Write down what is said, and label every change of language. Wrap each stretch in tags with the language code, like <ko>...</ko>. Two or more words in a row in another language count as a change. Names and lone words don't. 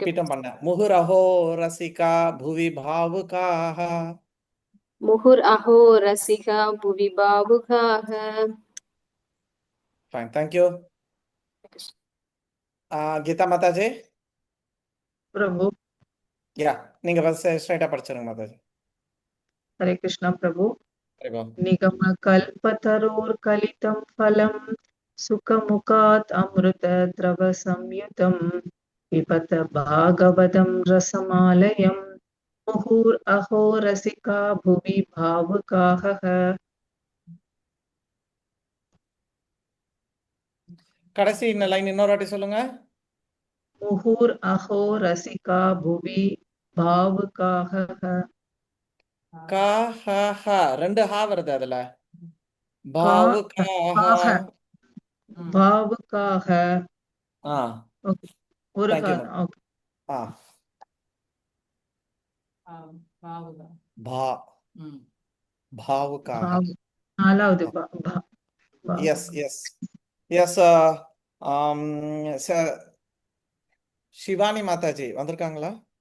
<ta>ரிப்பீட்டும் பண்ணேன்.</ta> <sa>मुहुरहो रसिका भुवि भावुकाः. मुहुर् अहो रसिका भुवि भावुकाः.</sa> <en>Fine, thank you.</en> <ta>கீதா மாதாஜி. Prabhu. யா, நீங்க</ta> <en>first straight</en> <ta>படிச்சிருங்க மாதாஜி. Hare Krishna, Prabhu. சரிப்பா.</ta> <sa>निगम कल्पतरोर् गलितं फलं शुकमुखाद् अमृत द्रव संयुतं पिबत भागवतं रसमालयं मुहुर् अहो रसिका भुवि भावुकाः.</sa> <ta>கடைசி இந்த லைன் இன்னொரு வாட்டி சொல்லுங்க.</ta> <sa>मुहुर् अहो रसिका भुवि भावुकाः.</sa> <ta>ரெண்டு ஹா வருது அதுல. பாவுகாக. ஒரு</ta> <en>Thank you,</en> <ta>கால்.</ta> <en>ma'am.</en> <ta>ஓகே. பாவுகாக. நாலாவது எஸ். சிவானி மாதாஜி வந்திருக்காங்களா?</ta>